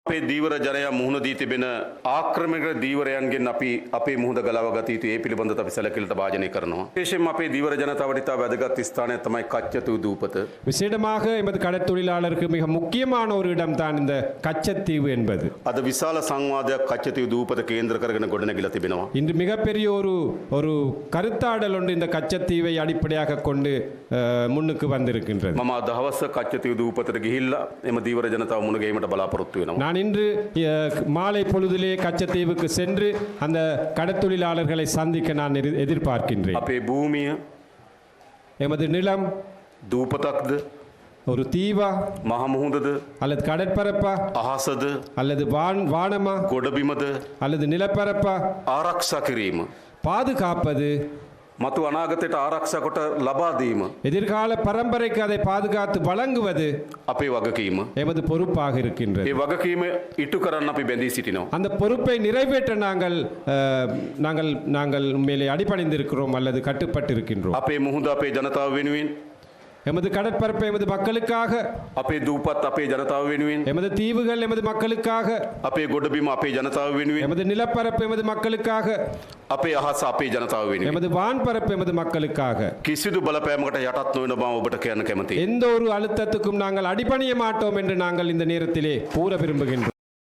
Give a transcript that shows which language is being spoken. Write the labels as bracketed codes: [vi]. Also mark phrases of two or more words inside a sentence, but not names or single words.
[si] අපේ දීවර ජනයා මුහුණ දී තිබෙන ආක්‍රමණික දීවරයන්ගෙන් අපි අපේ මුහුණ ගලව ගත යුතු ඒ පිළිබඳව අපි සැලකිලිට භාජනය කරනවා. විශේෂයෙන්ම අපේ දීවර ජනතාවට ඉතා වැදගත් ස්ථානයක් තමයි කච්චතු දූපත. [ta] விசேடமாக எமது கடற்தொழிலாளருக்கு மிக முக்கியமான ஒரு இடம் தான் இந்த கச்சத்தீவு என்பது. [si] අද විශාල සංවාදයක් කච්චතු දූපත කේන්ද්‍ර කරගෙන ගොඩනැගිලා තිබෙනවා. [ta] இன்று மிகப்பெரிய ஒரு கருத்தாடல் ஒன்று இந்த கச்சத்தீவை அடிப்படையாக கொண்டு முன்னுக்கு வந்திருக்கின்றது. [si] මම අද හවස කච්චතු දූපතට ගිහිල්ලා එම දීවර ජනතාව මුණ ගැහිමට බලාපොරොත්තු වෙනවා. [ta] நான் இன்று மாலை பொழுதிலே கச்சத்தீவுக்கு சென்று அந்த கடற்தொழிலாளர்களை சந்திக்க நான் எதிர்பார்க்கின்றேன். [si] අපේ භූමිය [ta] எமது நிலம் [si] දූපතක්ද [ta] ஒரு தீவா [si] මහ මුහුදද [ta] அல்லது கடற்பரப்பா [si] අහසද [ta] அல்லது வானமா [si] ගොඩබිමද [ta] அல்லது நிலப்பரப்பா [si] ආරක්ෂා කිරීම [ta] பாதுகாப்பது [si] මතු අනාගතයට ආරක්ෂා කොට ලබා දීම [ta] எதிர்கால பரம்பரைக்கு அதை பாதுகாத்து வழங்குவது [si] අපේ වගකීම. [ta] எமது பொறுப்பாக இருக்கின்றது. [si] ඒ වගකීම ඉටු කරන්න අපි බැඳී සිටිනවා. [ta] அந்த பொறுப்பை நிறைவேற்ற நாங்கள் மேலே அடிபணிந்திருக்கிறோம் அல்லது கட்டுப்பட்டு இருக்கின்றோம். [si] අපේ මුහුද අපේ ජනතාව වෙනුවෙන් [ta] எமது கடற்பரப்பை எமது மக்களுக்காக, [si] අපේ දූපත් අපේ ජනතාව වෙනුවෙන් [ta] எமது தீவுகள் எமது மக்களுக்காக, [si] අපේ ගොඩබිම අපේ ජනතාව වෙනුවෙන් [ta] எமது நிலப்பரப்பு எமது மக்களுக்காக, [si] අපේ අහස අපේ ජනතාව වෙනුවෙන් [ta] எமது வான்பரப்பு எமது மக்களுக்காக [si] කිසිදු බලපෑමකට යටත් නොවන බව ඔබට කියන්න කැමතියි. [ta] எந்த ஒரு அழுத்தத்துக்கும் நாங்கள் அடிபணிய மாட்டோம் என்று நாங்கள் இந்த நேரத்திலே கூற விரும்புகின்றோம்.